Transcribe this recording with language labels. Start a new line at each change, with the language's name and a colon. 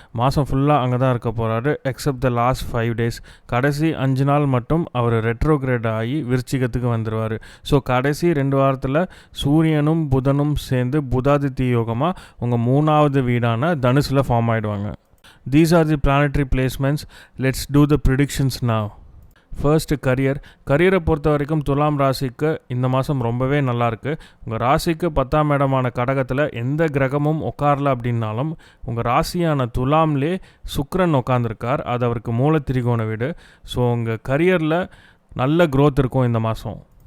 Tamil: மாதம் ஃபுல்லாக அங்கே தான் இருக்க போகிறாரு
English: Except the last 5 days.
Tamil: கடைசி 5 நாள் மட்டும் அவர் ரெட்ரோகிரேட் ஆகி விருச்சிகத்துக்கு வந்துடுவார். ஸோ கடைசி 2 வாரத்தில் சூரியனும் புதனும் சேர்ந்து புதாதித்ய யோகமாக உங்கள் 3வது வீடான தனுசில் ஃபார்ம் ஆகிடுவாங்க.
English: These are the planetary placements. Let's do the predictions now.
Tamil: First கரியரை பொறுத்த வரைக்கும் துலாம் ராசிக்கு இந்த மாதம் ரொம்பவே நல்லாயிருக்கு. உங்கள் ராசிக்கு 10ஆம் இடமான கடகத்தில் எந்த கிரகமும் உட்காரல அப்படின்னாலும் உங்கள் ராசியான துலாம்லே சுக்கிரன் உட்காந்துருக்கார். அது அவருக்கு மூல திரிகோண வீடு. ஸோ உங்கள் கரியரில் நல்ல க்ரோத் இருக்கும் இந்த மாதம்.